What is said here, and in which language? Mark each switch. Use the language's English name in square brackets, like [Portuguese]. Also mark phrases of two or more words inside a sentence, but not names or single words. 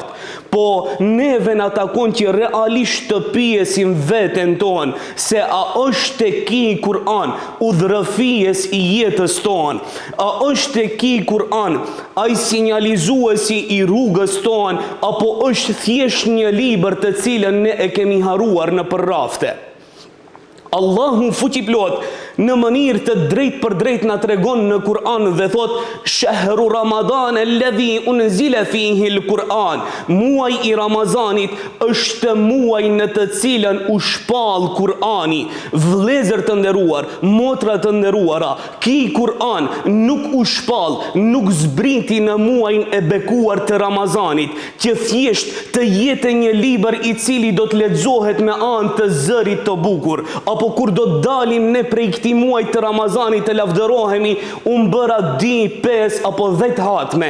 [Albanian] Po neve na takon që realisht të pyesim veten tonë se a është tek ky Kur'an udhërëfies i jetës tonë, a është tek ky Kur'an ai sinjalizuesi i rrugës tonë, apo është thjesht një libër të cilën ne e kemi haruar në përrafte. Allahu fuqiplot në mënyrë të drejtë për drejtë na tregon në Kur'an dhe thot: [Arabic] "شهر رمضان الذي أنزل فيه القرآن." [Albanian] Muaji i Ramazanit është muaji në të cilën u shpall Kur'ani. Vëllezër të nderuar, motra të nderuara, ky Kur'an nuk u shpall, nuk zbriti në muajin e bekuar të Ramazanit, që thjesht të jetë një libër i cili do të lexohet me anë të zërit të bukur, apo kur do të dalim ne prej këtij muaji të Ramazanit të lavdërohemi, bëra 2, 5 apo 10 hatme.